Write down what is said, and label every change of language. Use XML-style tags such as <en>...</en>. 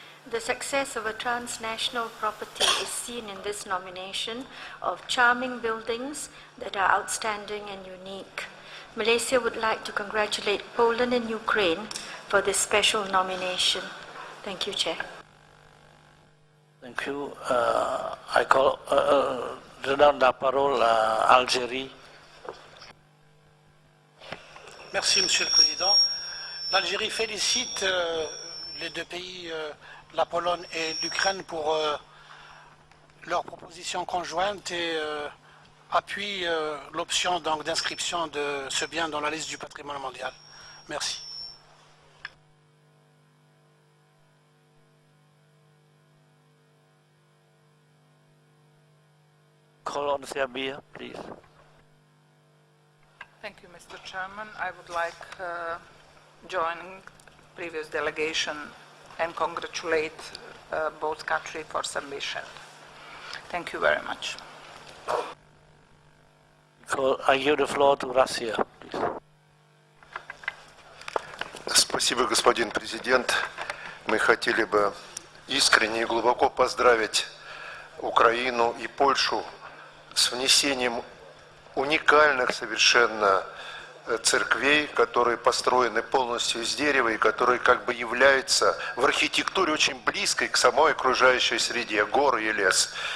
<en>The success of a transnational property is seen in this nomination of charming buildings that are outstanding and unique. Malaysia would like to congratulate Poland and Ukraine for this special nomination. Thank you, Chair. Thank you. I call,</en> <fr>je donne la parole à Algérie. Merci, Monsieur le Président. L'Algérie félicite les deux pays, la Pologne et l'Ukraine, pour leur proposition conjointe et appuie l'option d'inscription de ce bien dans la liste du patrimoine mondial. Merci.</fr> <en>Call on Serbia, please. Thank you, Mr. Chairman. I would like joining previous delegation and congratulate both countries for submission. Thank you very much. I give the floor to Russia, please.</en> <ru>Спасибо, господин президент. Мы хотели бы искренне и глубоко поздравить Украину и Польшу с внесением уникальных совершенно церквей, которые построены полностью из дерева и которые как бы являются в архитектуре очень близкой к самой окружающей среде, горы и лес.</ru>